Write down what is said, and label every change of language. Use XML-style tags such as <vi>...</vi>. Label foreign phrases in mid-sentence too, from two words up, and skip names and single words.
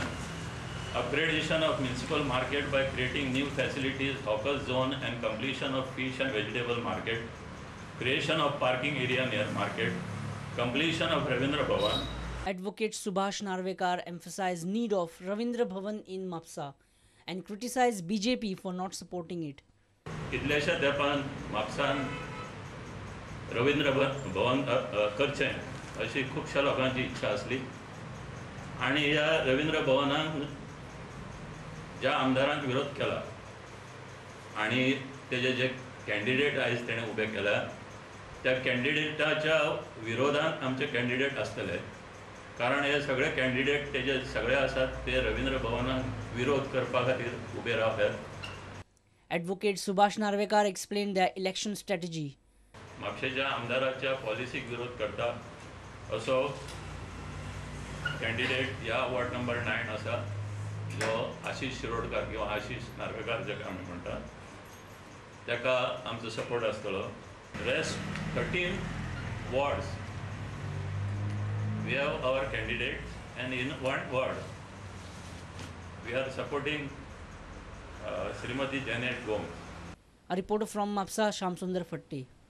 <en>Upgradation of municipal market by creating new facilities, hawkers zone and completion of fish and vegetable market. Creation of parking area near market. Completion of Ravindra Bhavan. Advocate Subhash Narvekar emphasized need of Ravindra Bhavan in Mapsa and criticized BJP for not supporting it.</en> <kok>कितल्याशा तेंपान म्हापसान रवींद्र भवन करचें अशी खुबश्या लोकांची इच्छा आसली आनी ह्या रवींद्र भवनाक ज्या आमदारांक विरोध केला आनी तेजे जे कॅन्डिडेट आयज तेणें उबे केल्या त्या कॅन्डिडेटाच्या विरोधांत आमचे कॅन्डिडेट आसतले कारण हे सगळे कॅन्डिडेट तेजे सगळे आसात ते रवींद्र भवनाक विरोध करपा खातीर उबे रावल्यात.</kok> <en>Advocate Subhash Narvekar explained their election strategy.</en> <kok>म्हापशेच्या आमदाराच्या पॉलिसीक विरोध करता असो कॅन्डिडेट ह्या</kok> <en>ward number</en> <kok>9 आसा जो आशिष शिरोडकार किंवा आशिष नार्वेकार जाका आमी म्हणटात ताका आमचो सपोर्ट आसतलो.</kok> <en>रेस्ट 13 wards we have our candidates, and in one ward we are supporting Srimati Janet Gomes. A reporter from Mapsa, Shamsundar Fatti.</en>